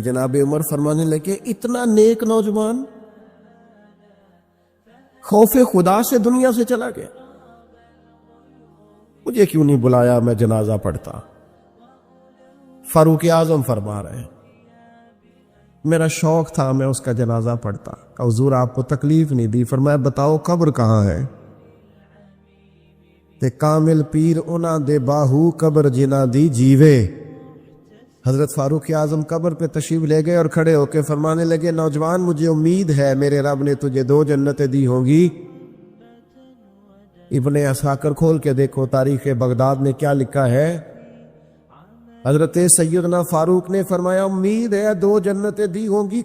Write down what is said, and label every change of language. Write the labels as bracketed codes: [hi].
[ur] جناب عمر فرمانے لگے اتنا نیک نوجوان خوف خدا سے دنیا سے چلا گیا، مجھے کیوں نہیں بلایا، میں جنازہ پڑھتا. فاروق اعظم فرما رہے ہیں میرا شوق تھا میں اس کا جنازہ پڑھتا. کہ حضور آپ کو تکلیف نہیں دی. فرمایا بتاؤ قبر کہاں ہے؟ [pa] تے کامل پیر اونا دے باہو قبر جنا دی جیوے. [ur] حضرت فاروق اعظم قبر پہ تشریف لے گئے اور کھڑے ہو کے فرمانے لگے نوجوان مجھے امید ہے میرے رب نے تجھے 2 جنتیں دی ہوں گی. ابن عساکر کھول کے دیکھو تاریخ بغداد میں کیا لکھا ہے. حضرت سیدنا فاروق نے فرمایا امید ہے 2 جنتیں دی ہوں گی.